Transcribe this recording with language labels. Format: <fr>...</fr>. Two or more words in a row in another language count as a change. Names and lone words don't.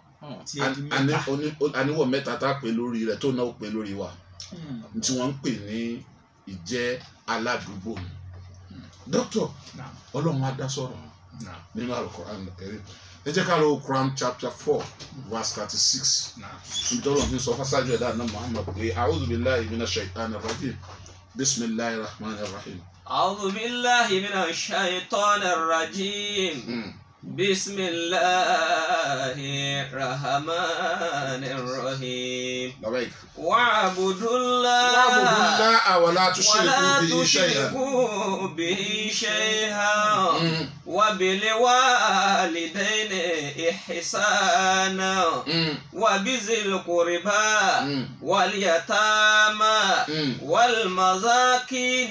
<yo>àníwọ̀ mẹ́ta tá a pè lórí rẹ̀ tó náà pè lórí wa tí wọ́n ń pè ní ìjẹ́ aládùúgbò dókítà ọlọ́run á dá sọ̀rọ̀ nínú Al-Qur'an Al-Karim ẹ jẹ́ ká lọ</yo> <en>Quran chapter 4 verse 36</en> <yo>ìjọba ní sọ fásájú ẹ̀dá náà Muhammad pé</yo> <ar>أعوذ بالله من الشيطان الرجيم بسم الله الرحمن الرحيم. أعوذ بالله من الشيطان الرجيم بسم الله الرحمن الرحيم. واعبدوا الله ولا تشركوا به شيئا وبالوالدين إحسانا وبذي القربى واليتامى والمساكين</ar>